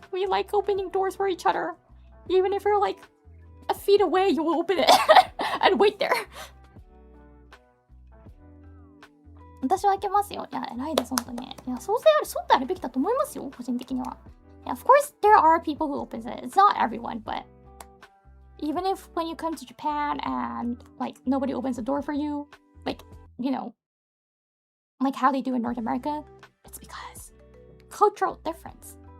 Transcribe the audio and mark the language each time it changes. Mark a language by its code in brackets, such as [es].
[en] We like opening doors for each other. Even if you're like a feet away, you will open it and wait there. [ja] 私は開けますよ。いや、偉いです、本当に。いや、そうであるべきだと思いますよ、個人的には。 [en] Yeah, of course, there are people who opens it. It's not everyone, but even if when you come to Japan and like nobody opens the door for you, like, you know, like how they do in North America, it's because cultural difference.